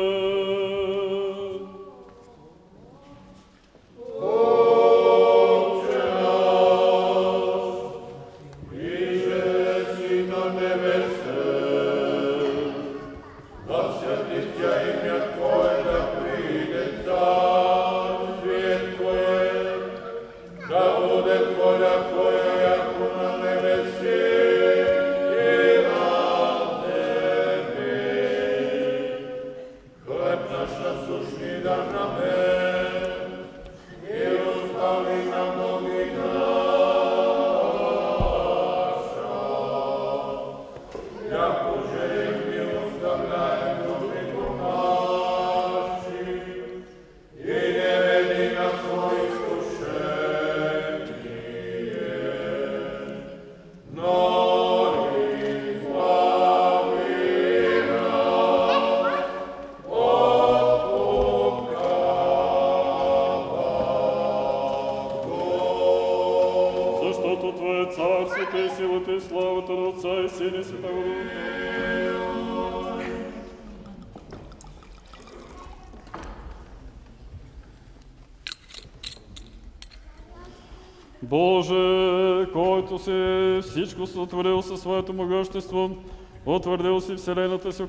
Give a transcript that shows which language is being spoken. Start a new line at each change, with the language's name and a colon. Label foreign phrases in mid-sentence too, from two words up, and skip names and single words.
Church Slavic: Отче наш, иже си на небесе, да святится имя Твое, да приде царствие Твое, да буде воля Твоя, яко на небеси и на землі. Хлеб наш насущний дай нам днес, і остави нам долги наша, яко же и ми оставляем должников наших, и не веди нас во искушение, но избави нас от лукавого.
Bulgarian: Защото Твое царството и силата и славата на Отца и Сина и
Church Slavic: Святого Духа.
Bulgarian: Боже, който си всичко сътворил със Своето могъщество, утвърдил си вселената си,